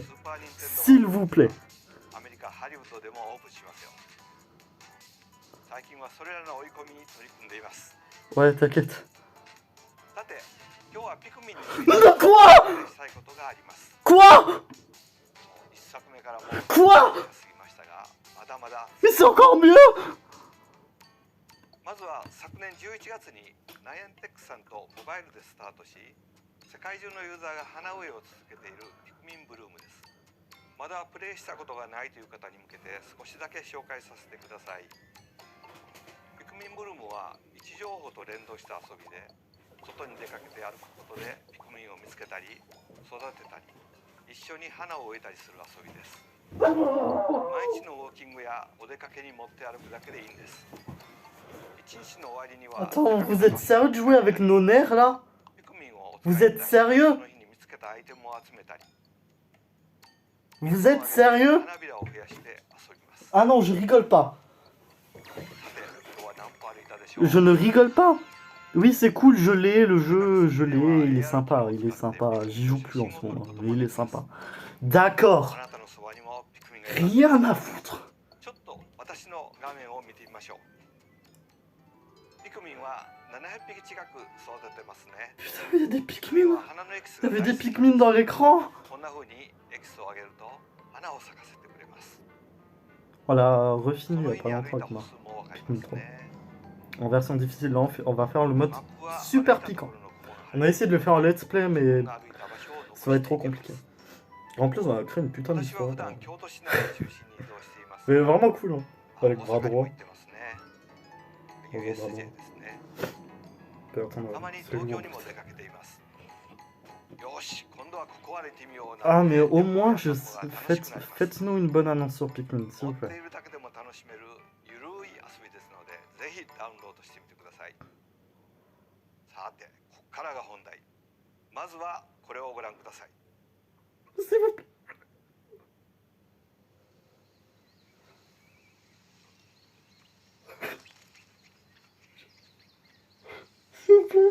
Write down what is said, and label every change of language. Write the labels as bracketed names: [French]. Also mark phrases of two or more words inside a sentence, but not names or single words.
[French] S'il vous plaît. Ouais, t'inquiète. Quoi? Quoi? Quoi? Mais c'est encore mieux! [Japanese] まずは昨年11月にナイアンテックさんとモバイルでスタートし、世界中のユーザーが花植えを続けているピクミンブルームです。まだプレイしたことがないという方に向けて少しだけ紹介させてください。ピクミンブルームは位置情報と連動した遊びで、外に出かけて歩くことでピクミンを見つけたり育てたり、 一緒に花を植えたりする遊びです。毎日のウォーキングやお出かけに持って歩くだけでいいんです。一日の終わりには [French] Attends, vous êtes sérieux de jouer avec nos nerfs là? [Japanese] ピクミンを [French] Vous êtes sérieux? [Japanese] その日に見つけたアイテムを集めたり [French] Vous êtes sérieux? [Japanese] 花びらを増やして遊びます。 [French] Ah non, je rigole pas. [Japanese] さて、今日は何歩歩いたでしょう。 [French] Je ne rigole pas. Oui, c'est cool, je l'ai, le jeu, je l'ai, il est sympa, j'y joue plus en ce moment, mais il est sympa. [Japanese] あ [French] D'accord, [Japanese] なたのそばにもピクミンがいます。 [French] rien à foutre. [Japanese] ちょっと私の画面を見てみましょう。ピクミンは700匹近く育ててますね。 [French] Putain, il y a des Pikmin. [Japanese] 花のエキス [French] Il y [Japanese] が [French] avait [Japanese] 大 [French] des [Japanese] 好き。 [French] Pikmin dans l'écran. [Japanese] こんな風にエキスをあげると花を咲かせてくれます。 [French] On l'a [Japanese] そ [French] refini il [Japanese] の [French] y [Japanese] 日 [French] a [Japanese] に [French] pas [Japanese] 歩い [French] longtemps [Japanese] た [French] avec [Japanese] 歩 [French] moi. [Japanese] 数もわかりますね。 [French] En version difficile, là, on va faire le mode [Japanese] マップは [French] super [Japanese] 歩いたと [French] piquant. [Japanese] ころの雲が [French] On a essayé de le faire en [English] let's play, [French] mais [Japanese] 歩いた場所を残して [French] ça va être trop [Japanese] いきます [French] compliqué. En plus, on a créé une putain [Japanese] 私は [French] d'histoire. [Japanese] 普段京都市内を中心に移動しています [French] Mais vraiment cool, hein. [Japanese] あ [French] avec [Japanese] 大 [French] bras [Japanese] 阪にも [French] droit. [Japanese] 行ってますね。 [French] Bras USJ droit. [Japanese] ですね。 [French] Attends, on [Japanese] た [French] va- [Japanese] まに [French] c'est [Japanese] 東京 [French] lourd. [Japanese] にも出かけています。よし、今度はここ歩いてみような。 [French] Ah, mais au moins, [Japanese] 旅行 [French] je... [Japanese] や散歩が楽しくなります [French] faites-nous une bonne annonce sur Pikmin, s'il [Japanese] 持 [French] vous [Japanese] って [French] plaît. [Japanese] いるだけでも楽しめるゆるい遊びですので、ぜひダウンロードしてみてください。さて、ここからが本題。まずはこれをご覧ください。 [French] S'il vous plaît. S'il vous plaît.